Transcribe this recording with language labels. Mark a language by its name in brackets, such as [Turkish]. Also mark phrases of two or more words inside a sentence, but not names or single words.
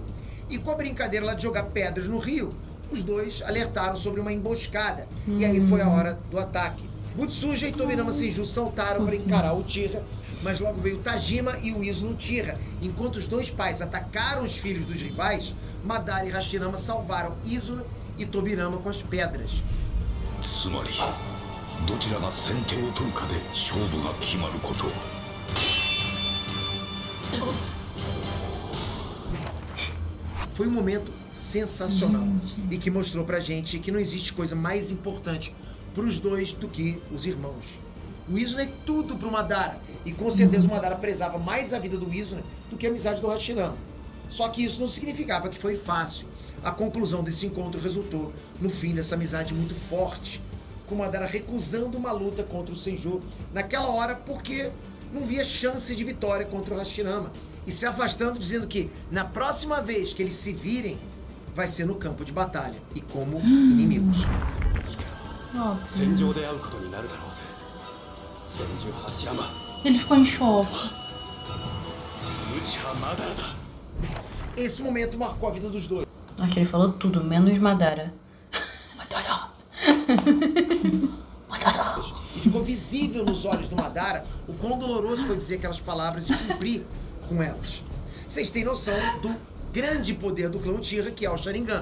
[Portuguese] E com a brincadeira lá de jogar pedras no rio, os dois alertaram sobre uma emboscada. E aí foi a hora do ataque. Butsuja e Tobirama Senju saltaram para encarar o Uchiha, mas logo veio o Tajima e o Izuna Uchiha. Enquanto os dois pais atacaram os filhos dos rivais, Madara e Hashirama salvaram Izuna e Tobirama com as pedras. [Japanese] つまりどちらが先手を取るかで勝負が決まること。 [Portuguese] Foi um momento sensacional e que mostrou pra gente que não existe coisa mais importante pros dois do que os irmãos. O Izuna é tudo pro Madara e com certeza o Madara prezava mais a vida do Izuna do que a amizade do Hashirama. Só que isso não significava que foi fácil. A conclusão desse encontro resultou no fim dessa amizade muito forte, com o Madara recusando uma luta contra o Senju naquela hora porque não via chance de vitória contra o Hashirama. E se afastando, dizendo que na próxima vez que eles se virem, vai ser no campo de batalha e como inimigos. [Japanese] 戦場で会うことになるだろうぜ。千住柱間、 [Portuguese] Ele ficou em choque. [Japanese] 内葉マダラだ。 [Portuguese] Esse momento marcou a vida dos dois. Nossa, ele falou tudo, menos Madara. E ficou visível nos olhos do Madara o quão doloroso foi dizer aquelas palavras e cumprir com elas. Vocês têm noção do grande poder do clã Uchiha, que é o Sharingan.